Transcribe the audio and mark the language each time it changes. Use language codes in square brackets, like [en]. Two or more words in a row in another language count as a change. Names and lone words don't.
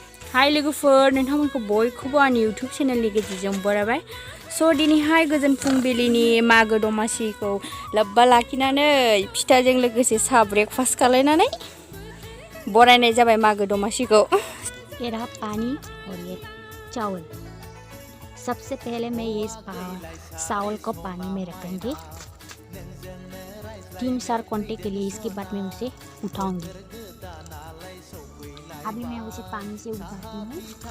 [brx] हाय लोगोफोर नोंथांमोनखौ बयखौबो आंनि इउटुब चेनेलनि गेजेरजों बरायबाय। स' दिनैहाय गोजोन फुंबिलिनि मागो दमासिखौ लोब्बा लाखिनानै फिथाजों लोगोसे साहा ब्रेकफास्ट खालायनानै बरायनाय जाबाय मागो दमासिखौ। [hi] ये रहा पानी और ये चावल। सबसे पहले मैं ये चावल को पानी में रखेंगे 3-4 घंटे के लिए। इसके बाद मैं उसे उठाऊंगी। अभी मैं उसे पानी से उठाती हूँ।